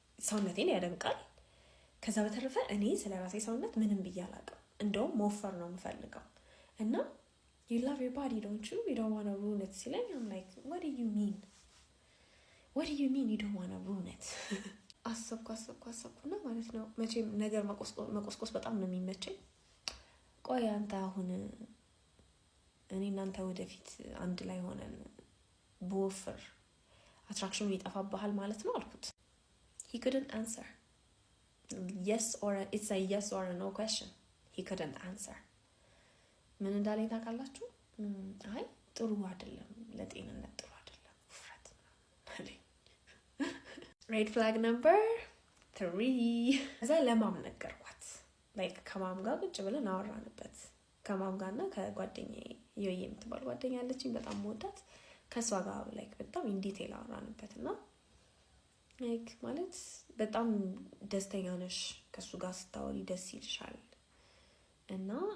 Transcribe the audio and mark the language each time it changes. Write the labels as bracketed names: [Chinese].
[Amharic] ሰውነቴን ያደንቃል ከዛ በተረፈ እኔ ስለ ራሴ ሰውነት ምንም ብዬ አላውቅም እንደውም መወፈር ነው የምፈልገው እና [English] you love your body don't you don't want to ruin it [Amharic] ሲለኝ [English] I'm like what do you mean you don't want to ruin it [Amharic] አሰብኩና ማለት ነው መቼም ነገር መቆስቆስ በጣም ነው የሚመቸኝ ቆይ አንተ አሁን እኔ እናንተ ወደፊት አንድ ላይ ሆነን በወፍር አትራክሽኑ ይጠፋብሃል ማለት ነው አልኩት [English] he couldn't answer. Yes or it's a yes or a no question. He couldn't answer. [Amharic] ምን እንዳለኝ ታውቃላችሁ? አይ ጥሩ አይደለም፣ ለጤንነት ጥሩ አይደለም ውፍረት አለኝ። [English] ሬድ ፍላግ ነምበር 3 [Amharic] እዛ ለማም ነገርኳት። ላይክ ከማም ጋር ቁጭ ብለን አወራንበት። ከማም ጋርና ከጓደኛዬ ዮዬ የምትባል ጓደኛ አለችኝ በጣም ወዳት። ከሷ ጋር ላይክ በጣም [English] ኢን ዲቴል [Amharic] አወራንበትና ላይክ ማለት በጣም ደስተኛ ነሽ ከሱ ጋር ስታወሪ ደስ ይልሻል እና